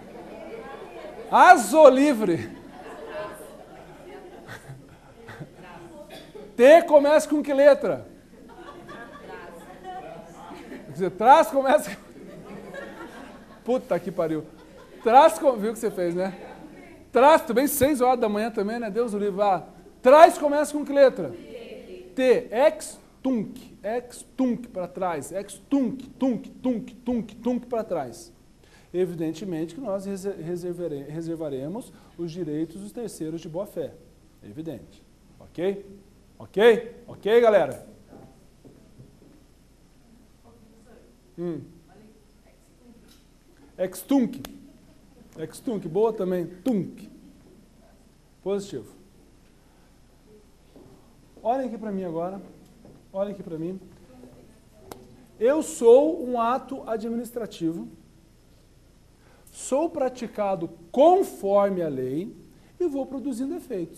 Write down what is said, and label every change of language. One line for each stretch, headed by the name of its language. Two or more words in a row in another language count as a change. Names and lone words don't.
Portuguese: Azolivre. T começa com que letra? Quer dizer, trás começa... Puta que pariu. Trás, viu o que você fez, né? Trás, também 6 horas da manhã também, né? Deus o livre. Trás começa com que letra? T.
Latin: Ex-tunc. Ex-tunc
Portuguese: para trás.
Latin: Ex-tunc, tunc, tunc, tunc, tunc
Portuguese: para trás. Evidentemente que nós reservaremos os direitos dos terceiros de boa-fé. Evidente. Ok? Ok? Ok, galera?
Latin: Ex-tunc. Ex-tunc,
Portuguese: boa também. Tunc. Positivo. Olhem aqui para mim agora. Olhem aqui para mim. Eu sou um ato administrativo. Sou praticado conforme a lei e vou produzindo efeitos.